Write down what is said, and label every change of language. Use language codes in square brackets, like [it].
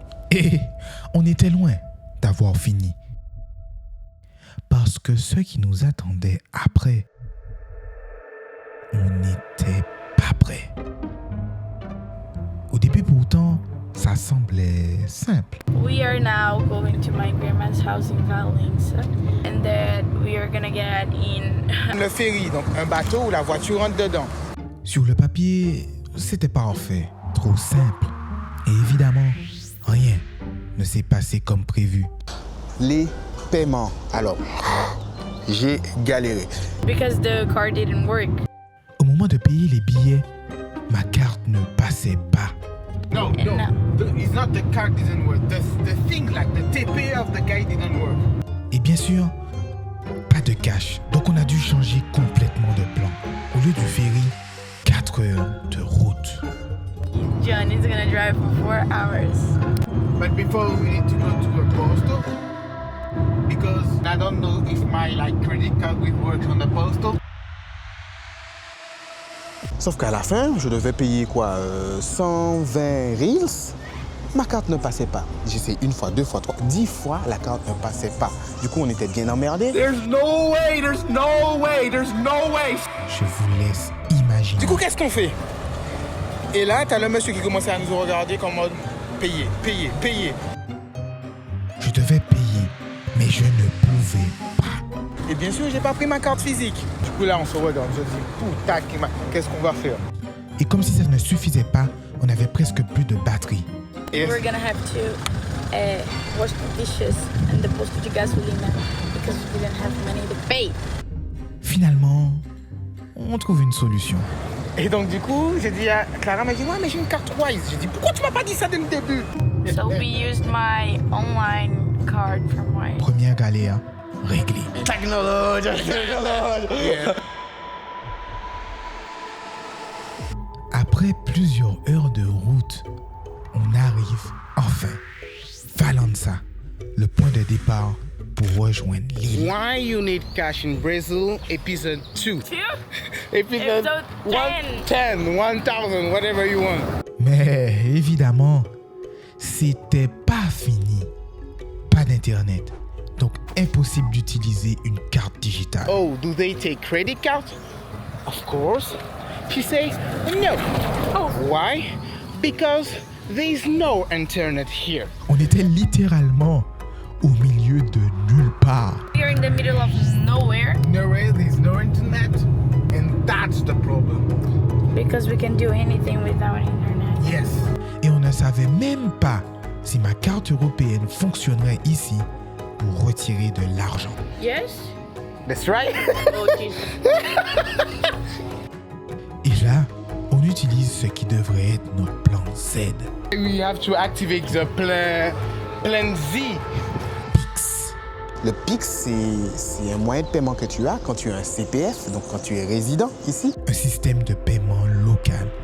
[fr] Et on était loin d'avoir fini. Parce que ce qui nous attendait après, on n'était pas prêt. Au début pourtant, ça semblait simple. [en] We are now going to my grandma's house in Valence, and then we are gonna get in. [fr] Le ferry, donc un bateau où la voiture rentre dedans. Sur le papier, c'était parfait, trop simple. Et évidemment, rien ne s'est passé comme prévu. Les paiements. Alors, j'ai galéré. [en] Because the car didn't work. [fr] Au moment de payer les billets, ma carte ne passait pas. [en] No. It's not the card didn't work. The thing, like the TP of the guy didn't work. [fr] Et bien sûr, pas de cash. Donc on a dû changer complètement de plan. Au lieu du ferry, 4 heures de route. [en] John is gonna drive for 4 hours. But before we need to go to a postal because I don't know if my credit card will work on the postal. [fr] Sauf qu'à la fin, je devais payer quoi 120 reals. Ma carte ne passait pas. J'ai essayé une fois, 2 fois, 3, 10 fois, la carte ne passait pas. Du coup, on était bien emmerdés. [en] There's no way. [fr] Je vous laisse imaginer. Du coup, qu'est-ce qu'on fait? Et là, t'as le monsieur qui commençait à nous regarder comme mode payer. Je devais payer, mais je ne pouvais pas. Et bien sûr, j'ai pas pris ma carte physique. Du coup, là, on se regarde. Je dis, putain, qu'est-ce qu'on va faire? Et comme si ça ne suffisait pas, on avait presque plus de batterie. [en] We're gonna have to wash the dishes and the [pt] post de gasolina [en] because we didn't have money to pay. [fr] Finalement, on trouve une solution. Et donc, du coup, j'ai dit à Clara, mais j'ai une carte Wise. J'ai dit, pourquoi tu m'as pas dit ça dès le début? [en] So we used my online card from Wise. [fr] Première galère réglée. Technologie. [en] Yeah. [fr] Après plusieurs heures de route, on arrive enfin. Valença, le point de départ pour rejoindre l'île. [en] Why you need cash in Brazil? Episode 2. Episode 10, 1000, whatever you want. [fr] Mais évidemment, c'était pas fini. Pas d'internet. Donc impossible d'utiliser une carte digitale. [en] Oh, do they take credit card? Of course. She says no. Oh, why? Because there is no internet here. On était littéralement au milieu de nulle part. We are in the middle of nowhere. Nowhere, there's no internet, and that's the problem. Because we can do anything without internet. Yes. [fr] Et on ne savait même pas si ma carte européenne fonctionnerait ici pour retirer de l'argent. [en] Yes? That's right. Oh, Jesus. [fr] Et là, on utilise ce qui devrait être notre plan Z. [en] We have to activate the plan Z. Pix. [fr] Le Pix, c'est un moyen de paiement que tu as quand tu as un CPF, donc quand tu es résident ici. Un système de paiement local.